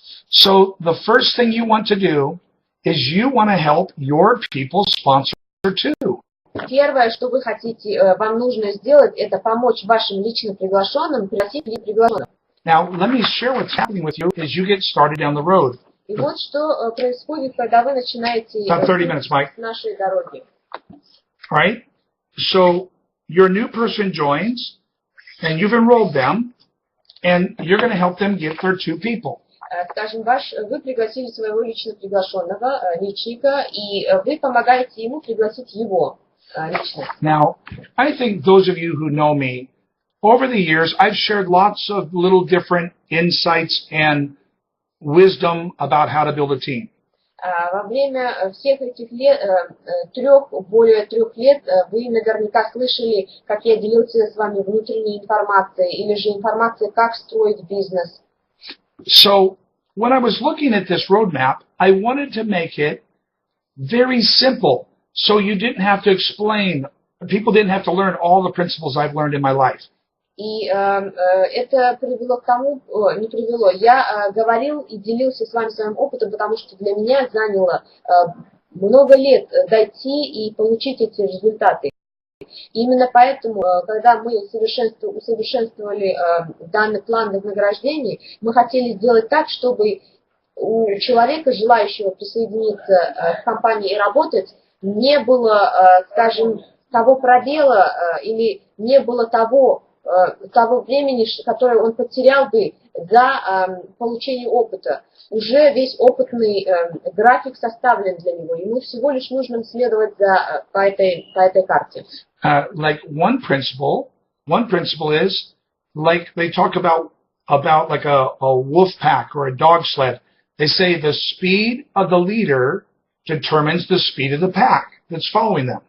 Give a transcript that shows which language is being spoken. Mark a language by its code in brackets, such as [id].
[en] So the first thing you want to do is you want to help your people sponsor too. [ru] Первое, что вы хотите, вам нужно сделать, это помочь вашим личным приглашенным пригласить приглашенных. [en] Now, let me share what's happening with you as you get started down the road. [ru] И вот что происходит, когда вы начинаете с нашей дороги. [en] Right? So your new person joins, and you've enrolled them, and you're going to help them get their 2 people. [ru] Скажем, вы пригласили своего лично приглашенного, личника, и вы помогаете ему пригласить его лично. [en] Now, I think those of you who know me, over the years, I've shared lots of little different insights and wisdom about how to build a team. [ru] Во время всех этих лет, более 3 лет, вы наверняка слышали, как я делился с вами внутренней информацией, или же информацией, как строить бизнес. [en] So, when I was looking at this roadmap, I wanted to make it very simple, so you didn't have to explain, people didn't have to learn all the principles I've learned in my life. [ru] И это привело к тому, не привело, я говорил и делился с вами своим опытом, потому что для меня заняло много лет дойти и получить эти результаты. И именно поэтому, когда мы усовершенствовали данный план вознаграждений, мы хотели сделать так, чтобы у человека, желающего присоединиться к компании и работать, не было, скажем, того пробела или не было того времени, которое он потерял бы за получение опыта. Уже весь опытный график составлен для него. Ему всего лишь нужно следовать по этой карте. [en] Like one principle is, like they talk about like a wolf pack or a dog sled. They say the speed of the leader determines the speed of the pack that's following them.